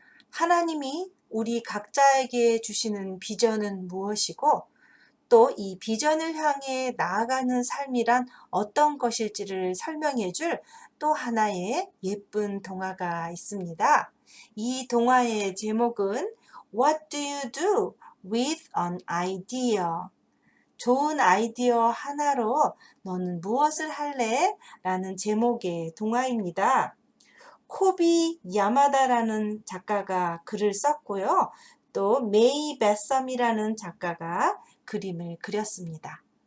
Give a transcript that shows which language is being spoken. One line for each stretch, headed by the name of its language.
Korean: 하나님이 우리 각자에게 주시는 비전은 무엇이고 또 이 비전을 향해 나아가는 삶이란 어떤 것일지를 설명해 줄 또 하나의 예쁜 동화가 있습니다. 이 동화의 제목은
English: What do you do with an idea?
Korean: 좋은 아이디어 하나로 너는 무엇을 할래? 라는 제목의 동화입니다. 코비 야마다라는 작가가 글을 썼고요. 또 메이 베썸이라는 작가가 그림을 그렸습니다.